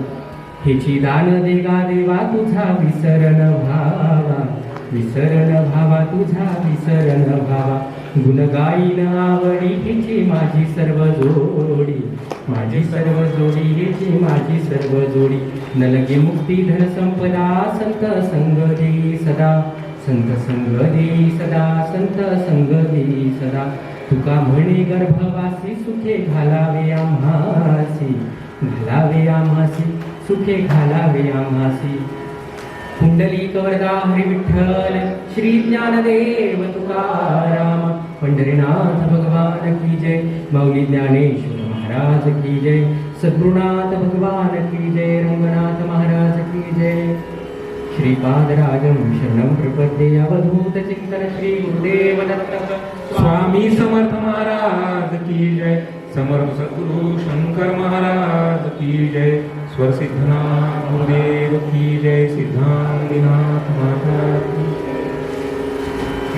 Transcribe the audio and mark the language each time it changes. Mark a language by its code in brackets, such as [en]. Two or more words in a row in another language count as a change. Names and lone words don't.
[mr] हेची दान देगा देवा तुझा विसरण भावा, विसरण भावा तुझा विसरण भावा. गुण गाईन आवडी हेची माझी सर्व जोडी, माझी सर्व जोडी हेची माझी सर्व जोडी. नलगे मुक्ती धन संपदा संत संग देई सदा, संत संग देई सदा, संत संग देई सदा. तुका म्हणे गर्भवासी सुखे घालावे आम्हासी, घालावे आम्हासी सुखे घालावे आम्हासी. पुंडलिक वरदा हरी विठ्ठल श्री ज्ञानदेव तुकाराम, पंढरीनाथ भगवान की जय, माऊली ज्ञानेश्वर महाराज की जय, सद्गुरुनाथ भगवान की जय, रंगनाथ महाराज की जय. [sa] श्रीपादराजं शरणं प्रपद्ये, [mr] अवधूत चिंतन श्री गुरुदेव दत्त स्वामी समर्थ महाराज की जय, समर्थ सद्गुरु शंकर महाराज की जय, स्वर सिद्धनाथ गुरुदेव की जय, सिद्धांतीनाथ महाराज की जय.